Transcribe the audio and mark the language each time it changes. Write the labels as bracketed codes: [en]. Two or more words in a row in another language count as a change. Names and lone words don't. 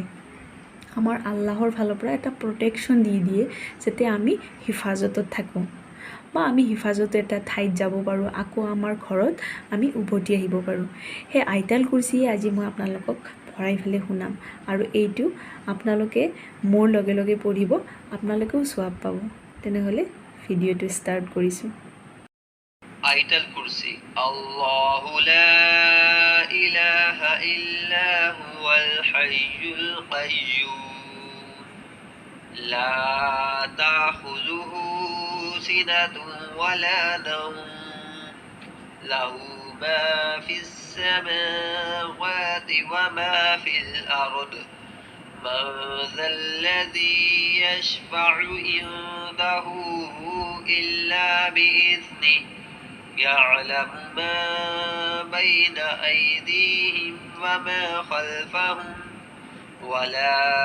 [as] আমাৰ আল্লাহৰ ফালৰ পৰা এটা প্ৰটেকশ্যন দি দিয়ে, যাতে আমি হিফাজতত থাকোঁ বা আমি হিফাজত এটা ঠাইত যাব পাৰোঁ, আকৌ আমাৰ ঘৰত আমি উভতি আহিব পাৰোঁ। সেই আয়াতুল কুৰচিয়ে আজি মই আপোনালোকক ভৰাই ফেলে শুনাম। আৰু এইটো আপোনালোকে মোৰ লগে লগে পঢ়িব, আপোনালোকেও সওৱাব পাব। তেনেহ'লে ভিডিঅ'টো ষ্টাৰ্ট কৰিছোঁ। [ar] آية الكرسي الله لا إله إلا هو الحي القيوم لا تأخذه سنة ولا نوم له ما في السماوات وما في الأرض من ذا الذي يشفع عنده إلا بإذنه يعلم ما بين أيديهم وما خلفهم ولا